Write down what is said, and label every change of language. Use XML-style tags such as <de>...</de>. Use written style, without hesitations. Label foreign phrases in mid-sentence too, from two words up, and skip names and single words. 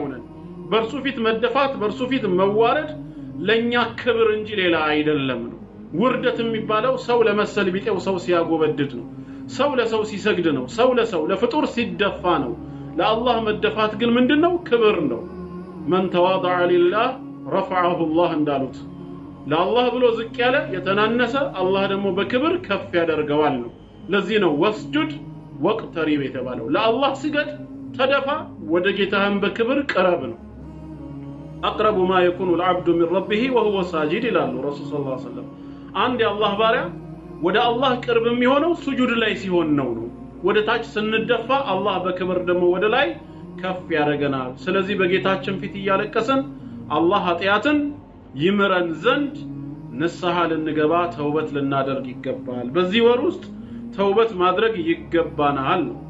<am>ነን በርሱ ፊት መደፋት በርሱ ፊት መዋረድ ለኛ ክብር እንጂ ሌላ አይደለም ነው ውርደት የሚባለው ሰው ለመሰል ቢጤው ሰው ሲያጎበድድ ነው ሰው ለሰው ሲሰግድ ነው ሰው ለሰው ለፍጡር ሲደፋ ነው ለአላህ መደፋት ግን ምንድነው ክብር ነው</am> <ar>من تواضع لله رفعه الله</ar> <am>እንዳሉት ለአላህ ብሎ ዝቅ ያለ የተናነሰ አላህ ደግሞ በክብር ከፍ ያደርገዋል ነው ለዚህ ነው</am> <ar>واسجد واقترب</ar> <am>የተባለው ለአላህ ስገድ ተደፋ ወደ ጌታህም በክብር ቀረብ ነው</am> <ar>اقرب ما يكون العبد من ربه وهو ساجد</ar> <am>ይላሉ ረሱል</am> <ar>صلى الله عليه وسلم</ar> <am>አንድ የአላህ ባሪያ ወደ አላህ ቅርብ የሚሆነው ሱጁድ ላይ ሲሆን ነው ወደ ታች ስንደፋ አላህ በክብር ደግሞ ወደ ላይ ከፍ ያደርገናል ስለዚህ በጌታችን ፊት ያለቀሰን አላህ ኃጢያትን ይምረን ዘንድ ንስሐ ልንገባ ተውበት ልናደርግ ይገባል በዚህ ወር ውስጥ ተውበት ማድረግ ይገባናል</am>